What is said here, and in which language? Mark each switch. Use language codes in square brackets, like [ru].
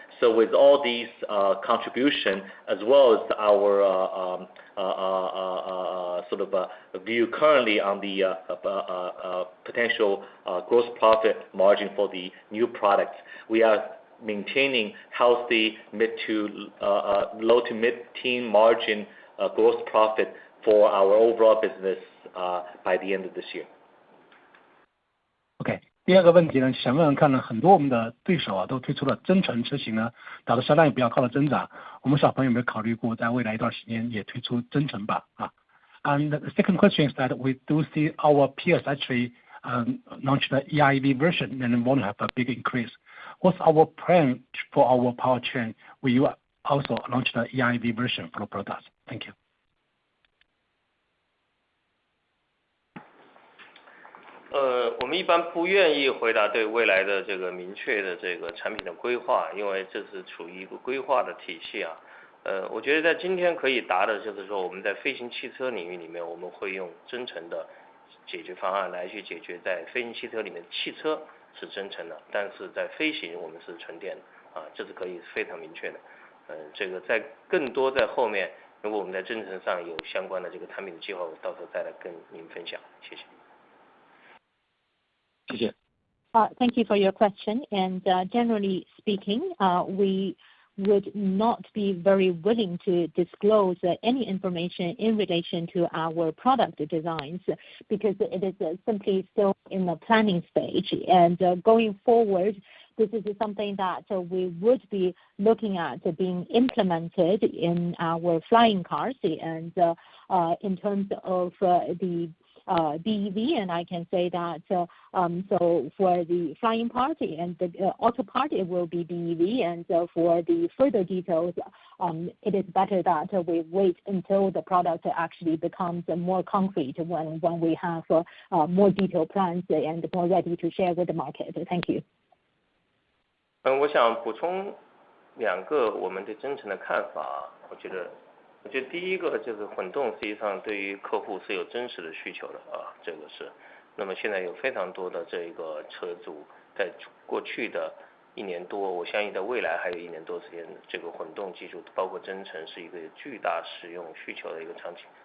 [en] So with all these contribution as well as our sort of view currently on the potential gross profit margin for the new products, we are maintaining healthy low to mid-teen margin gross profit for our overall business by the end of this year. [zh] OK， 第二个问题呢，想问问看呢，很多我们的对手啊都推出了增程车型呢，导致销量也比较高的增长。我们小鹏有没有考虑过在未来一段时间也推出增程版啊 [en] ？And the second question is that we do see our peers actually launch the EIV version and want to have a big increase. What's our plan for our powertrain? Will you also launch the EIV version for the products? Thank you. [zh] 我们一般不愿意回答对未来的这个明确的这个产品的规划，因为这是处于一个规划的体系啊。我觉得在今天可以答的就是说，我们在飞行汽车领域里面，我们会用增程的解决方案来去解决在飞行汽车里面，汽车是增程的，但是在飞行我们是纯电的啊，这是可以非常明确的。这个在更多在后面，如果我们在增程上有相关的这个产品计划，我到时候再来跟您分享。谢谢。谢谢。 [en] Thank you for your question. And generally speaking, we would not be very willing to disclose any information in relation to our product designs because it is simply still in the planning stage. And going forward, this is something that we would be looking at being implemented in our flying cars. And in terms of the BEV, and I can say that so for the flying part and the auto part, it will be BEV, and for the further details, it is better that we wait until the product actually becomes more concrete when we have more detailed plans and more ready to share with the market. Thank you. [zh] 我想补充2个我们对增程的看法。我觉得第一个就是混动实际上对于客户是有真实的需求的啊，这个是。那么现在有非常多的这个车主在过去的1年多，我相信在未来还有1年多时间，这个混动技术包括增程是一个巨大使用需求的一个场景。